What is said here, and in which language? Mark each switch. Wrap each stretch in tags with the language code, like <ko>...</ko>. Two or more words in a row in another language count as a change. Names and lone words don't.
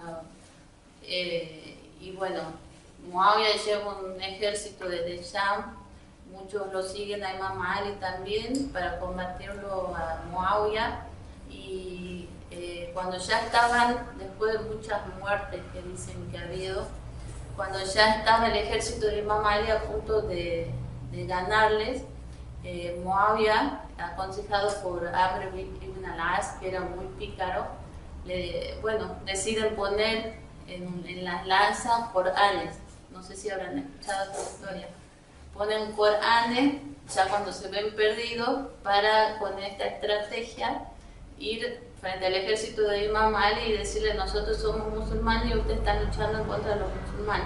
<es>Y bueno, Muawiyah lleva un ejército desde Sham, muchos lo siguen a Imam Ali también para combatirlo a Muawiyah. Y cuando ya estaban, después de muchas muertes que dicen que ha habido, cuando ya estaba el ejército de Imam Ali a punto de ganarles, Muawiyah, aconsejado por Amr ibn al-As, que era muy pícaro, deciden poner en las lanzas Coranes. No sé si habrán escuchado esta historia. Ponen Coranes ya cuando se ven perdidos para, con esta estrategia, ir frente al ejército de Imam Ali y decirle: nosotros somos musulmanes y ustedes están luchando en contra de los musulmanes.</es>